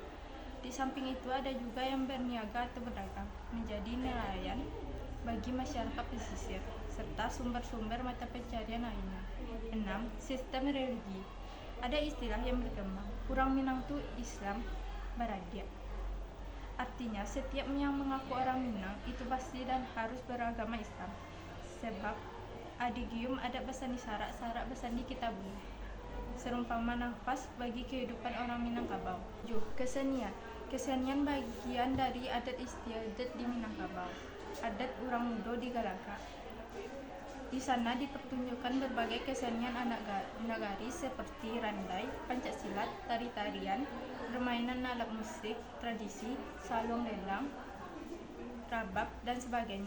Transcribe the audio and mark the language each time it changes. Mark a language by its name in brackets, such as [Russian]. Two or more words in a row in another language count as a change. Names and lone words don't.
[Indonesian] Di samping itu ada juga yang berniaga atau berdagang, menjadi nelayan bagi masyarakat pesisir, serta sumber-sumber mata pencarian lainnya. 6. Sistem religi. Ada istilah yang berkembang, orang Minang tu Islam Baradia. Artinya, setiap yang mengaku orang Minang itu pasti dan harus beragama Islam. Sebab adigium [Minangkabau] adat basandi sarak basandi kitabu. [Indonesian] Serumpama nafas bagi kehidupan orang Minangkabau. 7. Kesenian. Kesenian bagian dari adat istiadat di Minangkabau. [Minangkabau] Adat Urang Mudo di Galaga. [Indonesian] Di sana dipertunjukkan berbagai kesenian anak nagari seperti randai, pencaksilat, tari-tarian, permainan alat musik tradisi, salong lelang, rabab, dan sebagainya.